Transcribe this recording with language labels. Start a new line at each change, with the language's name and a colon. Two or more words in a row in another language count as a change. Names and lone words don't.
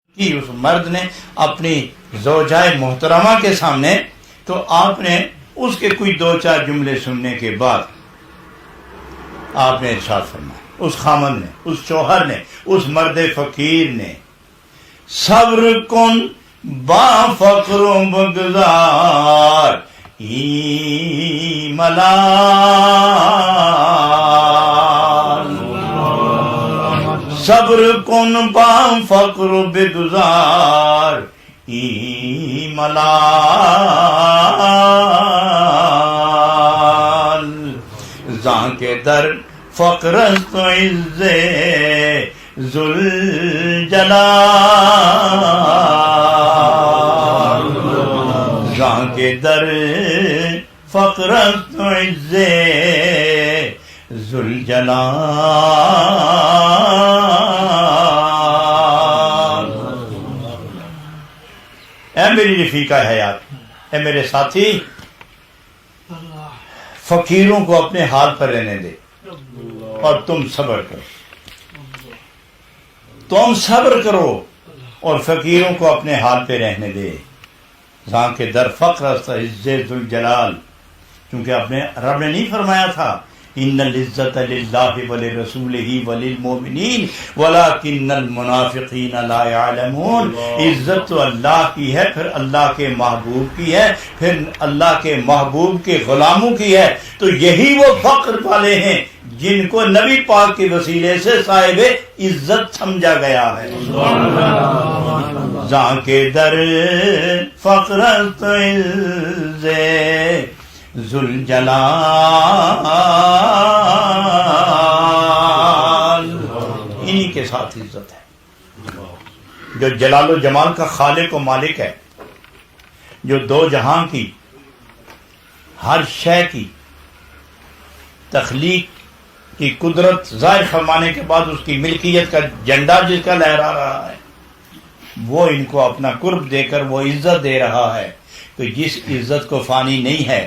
Urdu: کی اس مرد نے اپنی زوجائے محترمہ کے سامنے، تو آپ نے اس کے کوئی دو چار جملے سننے کے بعد آپ نے ارشاد فرمایا، اس خامن نے، اس شوہر نے، اس مرد فقیر نے،
Persian: صبر کن با فقر و بگزار ای ملال، صبر کن با فقر و بگزار ای ملال، زاں کے در فقر است و عز ذوالجلال، زاں کے در فقر است و عز ذوالجلال۔
Urdu: اے میری رفیقہ حیات، اے میرے ساتھی، فقیروں کو اپنے حال پر رہنے دے اور تم صبر کرو، تم صبر کرو اور فقیروں کو اپنے حال پہ رہنے دے۔
Persian: زاں کے در فقر است عز ذوالجلال،
Urdu: کیونکہ اپنے رب نے نہیں فرمایا تھا
Arabic: ان العزت للہ ولرسولہ وللمؤمنین ولکن المنافقین لا یعلمون،
Urdu: عزت تو اللہ کی ہے، پھر اللہ کے محبوب کی ہے، پھر اللہ کے محبوب کے غلاموں کی ہے، تو یہی وہ فقر والے ہیں جن کو نبی پاک کے وسیلے سے صاحب عزت سمجھا گیا ہے۔
Persian: زاں کے در فقر است عز ذوالجلال،
Urdu: انہی کے ساتھ عزت ہے، جو جلال و جمال کا خالق و مالک ہے، جو دو جہاں کی ہر شے کی تخلیق کی قدرت ظاہر فرمانے کے بعد اس کی ملکیت کا جھنڈا جس کا لہرا رہا ہے، وہ ان کو اپنا قرب دے کر وہ عزت دے رہا ہے کہ جس عزت کو فانی نہیں ہے۔